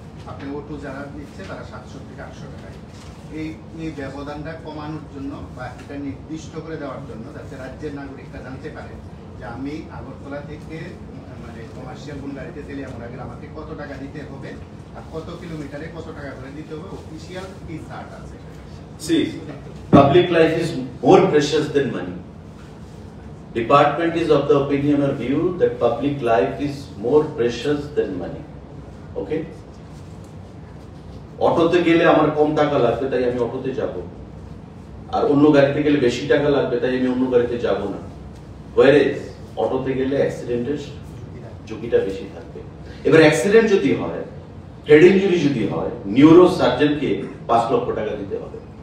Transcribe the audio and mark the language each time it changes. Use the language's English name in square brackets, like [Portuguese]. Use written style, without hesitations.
[Bangla] আপনি অটো যারা দিচ্ছে তারা 700 থেকে 800 টাকায়। এই ব্যবধানটা কমানোর জন্য বা এটা নির্দিষ্ট করে দেওয়ার জন্য, যাতে রাজ্যের নাগরিকরা জানতে পারে যে আমি আগরতলা থেকে মানে কমার্শিয়াল কোন গাড়িতে তেলিয়ামুড়া গেলে আমাকে কত টাকা দিতে হবে আর কত কিলোমিটারে কত টাকা করে দিতে হবে, অফিসিয়াল কি চার্ট আছে। [English] See, public life is more precious than money. Department is of the opinion or view that public life is more precious than money. Okay? [Bangla] অটোতে গেলে আমার কম টাকা লাগবে তাই আমি অটোতে যাব, আর অন্য গাড়িতে গেলে বেশি টাকা লাগবে তাই আমি অন্য গাড়িতে যাব না। Whereas অটোতে গেলে অ্যাক্সিডেন্টের ঝুঁকিটা বেশি থাকবে। এবার অ্যাক্সিডেন্ট যদি হয়, হেড ইনজুরি যদি হয়, নিউরো সার্জনকে 5 লক্ষ টাকা দিতে হবে।